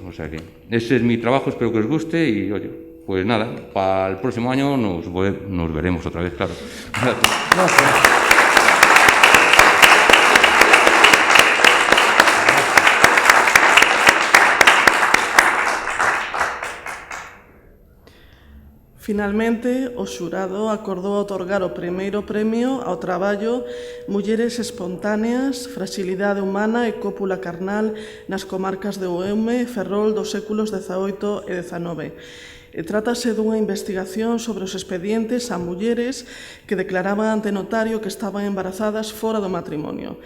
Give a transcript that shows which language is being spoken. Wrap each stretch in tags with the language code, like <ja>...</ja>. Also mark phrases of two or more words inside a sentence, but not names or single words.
<es>O sea que ese es mi trabajo, espero que os guste y, oye, pues nada, para el próximo año nos veremos otra vez, claro. Gracias.</es> <gl>Finalmente, o xurado acordou outorgar o primeiro premio ao traballo Mulleres espontáneas, fragilidade humana e cópula carnal nas comarcas de Eume e Ferrol dos séculos XVIII e XIX. Trátase dunha investigación sobre os expedientes a mulleres que declaraban ante notario que estaban embarazadas fora do matrimonio.</gl>